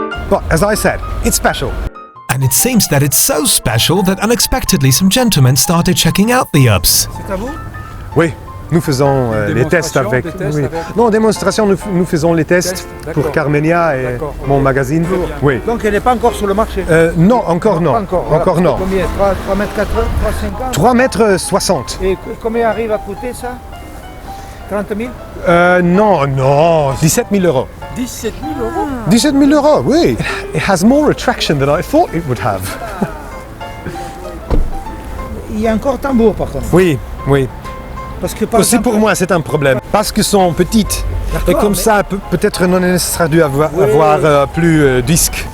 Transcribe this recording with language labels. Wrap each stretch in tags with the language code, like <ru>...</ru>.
<en>But as I said, it's special. And it seems that it's so special that unexpectedly some gentlemen started checking out the Ups.</en> <fr>C'est à vous? Oui, nous faisons les tests avec... Oui. Non, démonstration, nous faisons les tests pour Carmenia et mon magazine. Oui. Donc elle n'est pas encore sur le marché? Non, encore non. Encore non. Combien? 3 mètres 80, 3,50? 3 mètres 60. Et combien arrive à coûter ça? 30 000? Non, non, 17 000 euros. 17 000 euros? 17 000 euros, oui.</fr> <en>It has more attraction than I thought it would have.</en> <fr>Il y a encore tambour par contre. Oui, oui. Parce que par Aussi exemple, pour moi, c'est un problème. Parce que sont petites. Et comme ça, peut-être non nécessaire d'avoir plus disque.</fr>